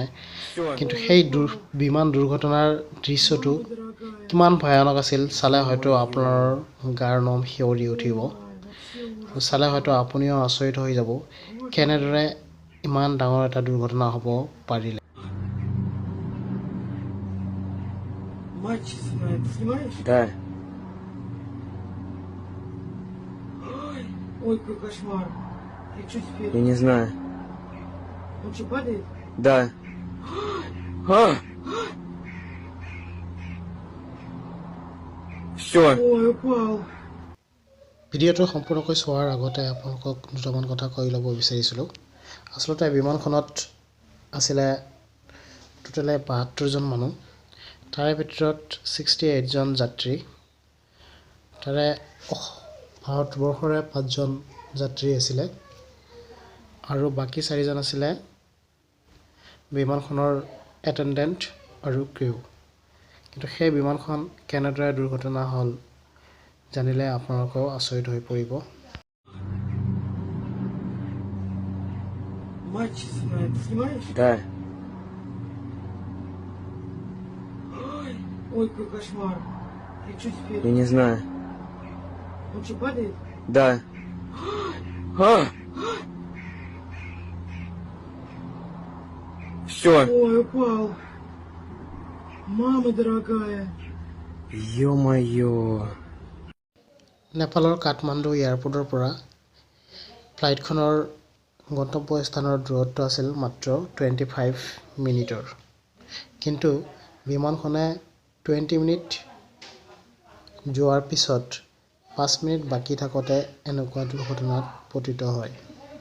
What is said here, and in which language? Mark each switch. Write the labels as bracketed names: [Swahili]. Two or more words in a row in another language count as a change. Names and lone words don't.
[Assamese] কিন্তু সেই বিমান দুৰ্ঘটনাৰ দৃশ্যটো কিমান ভয়ানক আছিল চালে হয়তো আপোনাৰ গাৰ নোম শিয়ৰি উঠিব। চালে হয়তো আপুনিও আচৰিত হৈ যাব, কেনেদৰে ইমান ডাঙৰ এটা দুৰ্ঘটনা হ'ব পাৰিলে। [Russian] Да. Ой, какой кошмар. И что теперь? Я не знаю. Он что, падает? Да. Все. Ой, упал. [Assamese] ভিডিঅ'টো সম্পূৰ্ণকৈ চোৱাৰ আগতে আপোনালোকক দুটামান কথা কৈ ল'ব বিচাৰিছিলোঁ। আচলতে বিমানখনত আছিলে টোটেলে ৭২জন মানুহ, তাৰে ভিতৰত 68জন যাত্ৰী, তাৰে ভাৰতবৰ্ষৰে 5জন যাত্ৰী আছিলে আৰু বাকী 4জন আছিলে বিমানখনৰ এটেণ্ডেণ্ট আৰু ক্ৰিউ। কিন্তু সেই বিমানখন কেনেদৰে দুৰ্ঘটনা হ'ল জানিলে আপোনালোকেও আচৰিত হৈ পৰিব। [Russian] Матч ты снимаешь? Да. Ой, какой кошмар. И что теперь? Я не знаю. Он что, падает? Да. Все. Ой, упал. Мама дорогая. Ё-моё. [Assamese] নেপালৰ কাঠমাণ্ডু এয়াৰপৰ্টৰ পৰা ফ্লাইটখনৰ গন্তব্য স্থানৰ দূৰত্ব আছিল মাত্ৰ 25 মিনিটৰ। কিন্তু বিমানখনে 20 মিনিট যোৱাৰ পিছত 5 মিনিট বাকী থাকোঁতে এনেকুৱা দুৰ্ঘটনাত পতিত হয়।